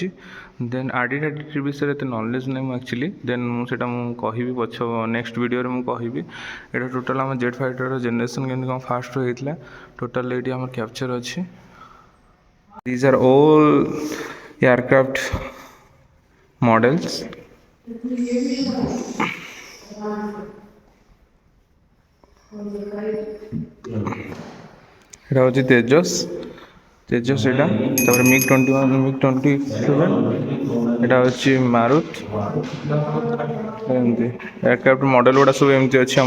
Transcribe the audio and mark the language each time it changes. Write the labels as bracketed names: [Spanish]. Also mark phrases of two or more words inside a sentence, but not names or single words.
[Odia] ଦେନ୍ RD-33 ବିଷୟରେ ଏତେ ନଲେଜ୍ ନାହିଁ ମୁଁ ଆକ୍ଚୁଆଲି, ଦେନ୍ ମୁଁ ସେଇଟା ମୁଁ କହିବି ନେକ୍ସଟ ଭିଡ଼ିଓରେ ମୁଁ କହିବି। ଏଇଟା ଟୋଟାଲ୍ ଆମ ଜେଟ୍ ଫାଇଟରର ଜେନେରେସନ୍ କେମିତି କ'ଣ ଫାଷ୍ଟରୁ ହେଇଥିଲା ଟୋଟାଲ୍ ଏଇଠି ଆମର କ୍ୟାପଚର୍ ଅଛି। [English] These are all aircraft models. [Bangla] এটা হচ্ছে তেজস এটা, তারপরে MiG-21 MiG-27 এটা হচ্ছে মারুত। [Odia] ଏମିତି [English] aircraft model [Odia] ଗୁଡ଼ା ସବୁ ଏମିତି ଅଛି ଆମର।